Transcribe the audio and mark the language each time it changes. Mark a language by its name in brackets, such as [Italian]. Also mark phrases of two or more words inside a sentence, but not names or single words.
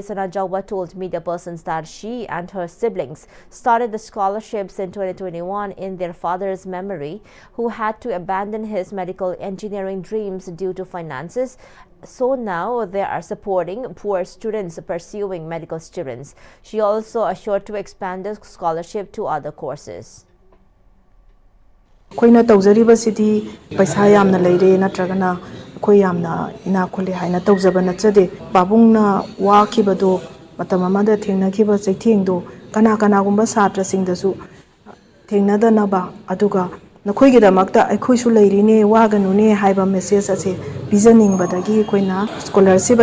[English] Sanajauba, told media persons that she and her siblings started the scholarships in 2021 in their father's memory, who had to abandon his medical engineering dreams due to finances. So now they are supporting poor students pursuing medical students. She also assured to expand the scholarship to other courses. [Manipuri] Koina tawzariba sidi paisa yamna leire natragana koi yamna ina khule haina tawzaba nachade babungna wa khibado matam amada thengna khiba chaithengdo kana gumba satra singdasu thengna na ba aduga nakhoi gi damakta akhoi su leirine wa ganune haiba message ase bizaning badagi koina scholarship